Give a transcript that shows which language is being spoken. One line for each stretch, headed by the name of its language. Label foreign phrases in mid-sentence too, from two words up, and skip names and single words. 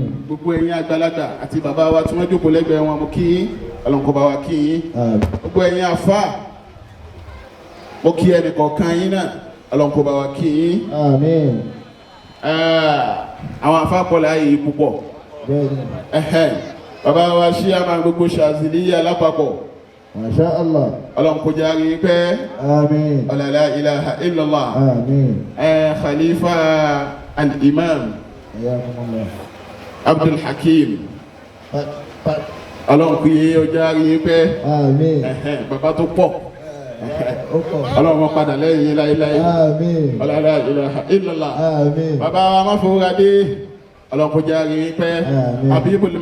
Yoruba: gbogbo ẹ̀yin àgbàlagbà àti bàbá wa tí wọ́n jókòó lẹ́gbẹ̀ẹ́ wọn mo kí yín Ọlọ́run kó bá wa kí yín.
Arabic: آمين.
Yoruba: gbogbo ẹ̀yin àfá mo kí ẹnì kọ̀ọ̀kan yín náà Ọlọ́run kó bá wa kí yín.
Arabic: آمين.
Yoruba: àwọn àfá pọ̀ láàyè yìí púpọ̀.
Arabic: بإذن.
Yoruba: bàbá wa Ṣíàmà gbogbo Ṣàzìlíyà lápapọ̀
Arabic: ما شاء الله.
Yoruba: Ọlọ́run kó jẹ́ àríyìn pẹ́.
Arabic: آمين. لا إله إلا الله. آمين. Khalifa al-Imam حياكم الله.
Yoruba: Abdul Hakim Ọlọ́run kó yé ọjọ́ àríyìn pẹ́.
Arabic: آمين.
Yoruba: bàbá tó pọ̀ Ọlọ́run má padà lẹ́yìn láíláí.
Arabic: آمين. لا إله إلا الله. آمين.
Yoruba: bàbá wa má fowóra dé Ọlọ́run kó jẹ́ àríyìn pẹ́.